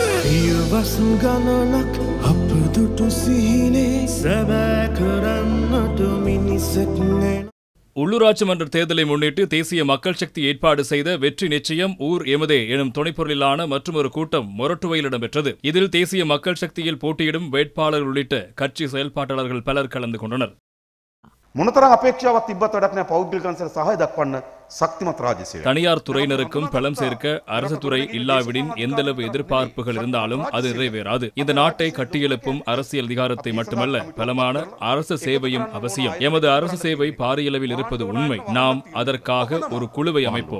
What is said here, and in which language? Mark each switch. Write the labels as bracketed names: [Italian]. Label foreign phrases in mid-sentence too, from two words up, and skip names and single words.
[Sinhala] පියවස් ගණනක් අප දුටු සිහිනේ සැබෑ කරන්නට මිනිසෙක් නෑ. [Tamil] உள்ளூராட்சி மன்ற தேர்தலை முன்னிட்டு தேசிய மக்கள் சக்தி ஏற்பாடு செய்த வெற்றி நிச்சயம் ஊர் எமதே எனும் துணைப்பொருளிலான மற்றொரு கூட்டம் மொரட்டுவையில் இடம்பெற்றது. இதில் தேசிய மக்கள் சக்தியில் போட்டியிடும் வேட்பாளர் உள்ளிட்ட கட்சி செயல்பாட்டாளர்கள் பலர் கலந்து கொண்டனர். [Sinhala] මොනතරම් අපේක්ෂාවක් තිබ්බත් වැඩක් නැහැ පෞද්ගලික අංශයට සහාය දක්වන්න ශක්තිමත් රාජ්‍යසේවය. [Tamil] தனியார் துறையினருக்கும் பலம் சேர்க்க அரசு துறை இல்லாவிடின் எந்தளவு எதிர்பார்ப்புகள் இருந்தாலும் அது நிறைவேறாது. இந்த நாட்டை கட்டியெழுப்பும் அரசியல் அதிகாரத்தை மட்டுமல்ல, பலமான அரசு சேவையும் அவசியம். எமது அரசு சேவை பாரியளவில் இருப்பது உண்மை. நாம் அதற்காக ஒரு குழுவை அமைப்போம்.